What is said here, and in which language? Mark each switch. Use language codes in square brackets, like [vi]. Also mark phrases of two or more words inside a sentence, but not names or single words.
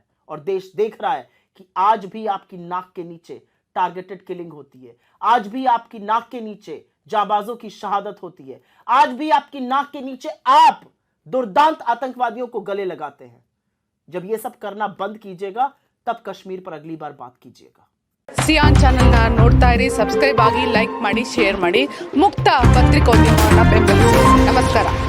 [hi] और देश देख रहा है कि आज भी आपकी नाक के नीचे टारगेटेड किलिंग होती है, आज भी आपकी नाक के नीचे जाबाजों की शहादत होती है, आज भी आपकी नाक के नीचे आप दुर्दांत आतंकवादियों को गले लगाते हैं। जब ये सब करना बंद कीजिएगा, तब कश्मीर पर अगली बार बात कीजिएगा। [kn] ಸಿಯಾನ್ ಚಾನೆಲ್ನ ನೋಡ್ತಾ ಇರಿ, ಸಬ್ಸ್ಕ್ರೈಬ್ ಆಗಿ, ಲೈಕ್ ಮಾಡಿ, ಶೇರ್ ಮಾಡಿ. ಮುಕ್ತ ಪತ್ರಿಕೋದ್ಯಮವನ್ನು ಬೆಂಬಲಿಸಿ. ನಮಸ್ಕಾರ.